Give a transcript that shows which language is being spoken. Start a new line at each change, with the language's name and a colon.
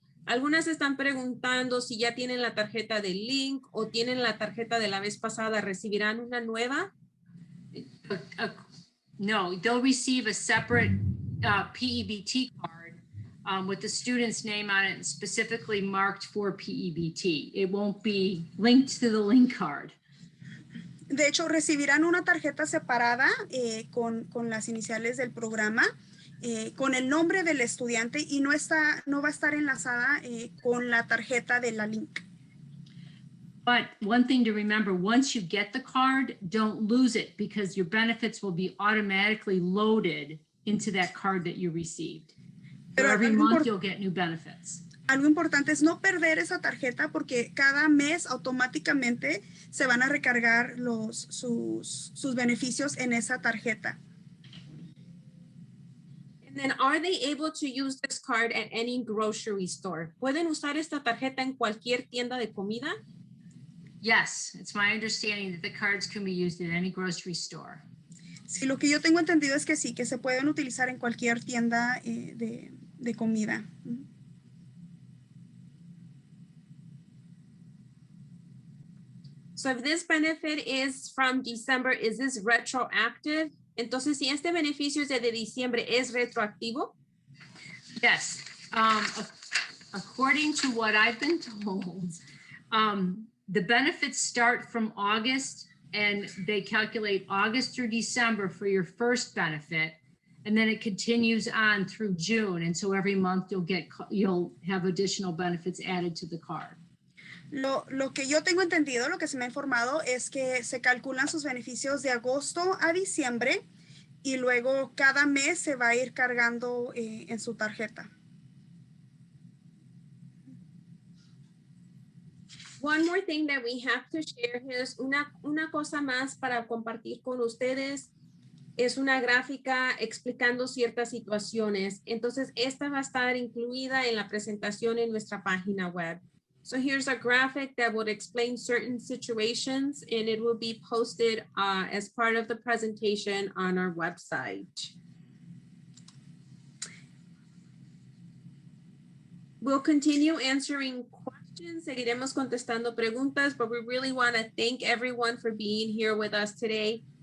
Spanish: Algunas están preguntando si ya tienen la tarjeta de link o tienen la tarjeta de la vez pasada, ¿recibirán una nueva?
English: No, they'll receive a separate P-EBT card with the student's name on it and specifically marked for P-EBT. It won't be linked to the link card.
Spanish: De hecho, recibirán una tarjeta separada con las iniciales del programa, con el nombre del estudiante y no va a estar enlazada con la tarjeta de la link.
English: But one thing to remember, once you get the card, don't lose it because your benefits will be automatically loaded into that card that you received. So
Spanish: Pero
English: every month you'll get new benefits.
Spanish: Algo importante es no perder esa tarjeta porque cada mes automáticamente se van a recargar sus beneficios en esa tarjeta.
English: And then are they able to use this card at any grocery store?
Spanish: ¿Pueden usar esta tarjeta en cualquier tienda de comida?
English: Yes, it's my understanding that the cards can be used at any grocery store.
Spanish: Sí, lo que yo tengo entendido es que sí, que se pueden utilizar en cualquier tienda de comida.
English: So if this benefit is from December, is this retroactive?
Spanish: Entonces, si este beneficio es de diciembre, ¿es retroactivo?
English: Yes, according to what I've been told, the benefits start from August and they calculate August through December for your first benefit. And then it continues on through June. And so every month you'll have additional benefits added to the card.
Spanish: Lo que yo tengo entendido, lo que se me ha informado es que se calculan sus beneficios de agosto a diciembre y luego cada mes se va a ir cargando en su tarjeta.
English: One more thing that we have to share is
Spanish: una cosa más para compartir con ustedes. Es una gráfica explicando ciertas situaciones. Entonces, esta va a estar incluida en la presentación en nuestra página web.
English: So here's a graphic that would explain certain situations, and it will be posted as part of the presentation on our website. We'll continue answering questions.
Spanish: Seguiremos contestando preguntas,
English: but we really want to thank everyone for being here with us today.